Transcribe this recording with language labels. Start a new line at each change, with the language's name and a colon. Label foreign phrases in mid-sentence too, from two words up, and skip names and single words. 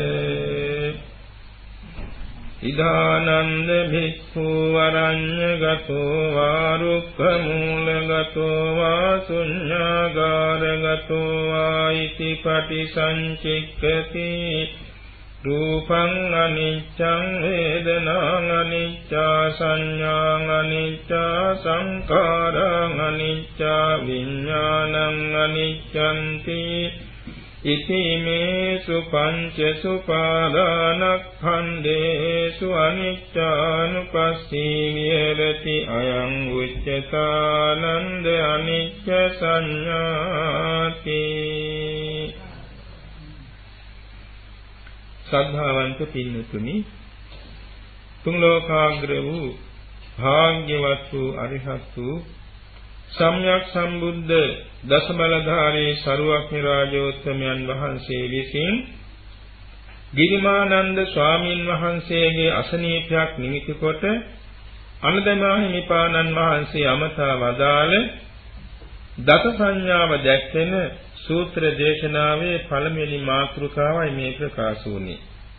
Pali: ඉදානන්ද භික්ඛු අරඤ්ඤගතෝ වා රුක්ඛ මූලගතෝ වා ශුඤ්ඤාගාරගතෝ වා ඉති පටිසංචික්ඛති රූපං අනිච්ඡං වේදනං අනිච්චා සංඥාං අනිච්චා සංඛාරං අනිච්චා විඥානං අනිච්ඡන්ති ඉතිමේසු පංචසු පාදානක්ඛන්දේසු අනිච්චානුපස්සී විහෙරති අයං උච්චතානන්ද අනිච්ච සංඥාති
Sinhala: ශ්‍රද්ධාවන්ත පින්තුනි තුන් ලෝකාග්‍ර වූ භාග්‍යවත් වූ අරිහත් වූ සම්්‍යක් සම්බුද්ධ දසබලධාරී සරුවක්ඥ රාජෝත්තමයන් වහන්සේ විසින් ගිරිමානන්ද ස්වාමීන් වහන්සේගේ අසනීපයක් නිමිති කොට අනදමා හිමිපාණන් වහන්සේ අමතා වදාළ දස සංඥාව දැක්වෙන සූත්‍ර දේශනාවේ පළමුවෙනි මාතෘකාවයි මේ ප්‍රකාශ වුණේ.